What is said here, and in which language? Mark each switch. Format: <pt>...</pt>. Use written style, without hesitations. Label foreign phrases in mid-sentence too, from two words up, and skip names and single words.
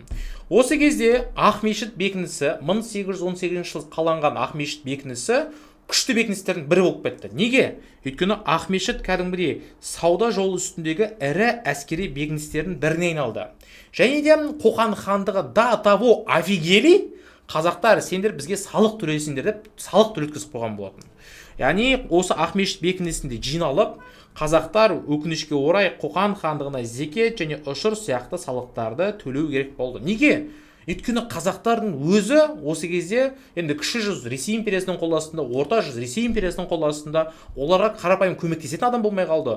<kk>Осы кезде Ақмешіт бекінісі, 1818 жыл қаланған Ақмешіт бекінісі күшті бекіністердің бірі болып кетті. Неге? Өйткені Ақмешіт кәдімгідей сауда жолы үстіндегі ірі әскери бекіністердің біріне айналды. Және де Қоқан хандығы</kk> <ru>до того офигели,</ru> <kk>қазақтар сендер бізге салық төлейсіңдер деп салық төлеткізіп қойған болатын. Яғни осы Ақмешіт бекінісінде жиналып, қазақтар өкінішке орай Қоқан хандығына зекет және ұшыр сияқты салықтарды төлеу керек болды. Неге? Өйткені қазақтардың өзі осы кезде енді кіші жүз Ресей империясының қол астында, орта жүз Ресей империясының қол астында, оларға қарапайым көмектесетін адам болмай қалды.</kk>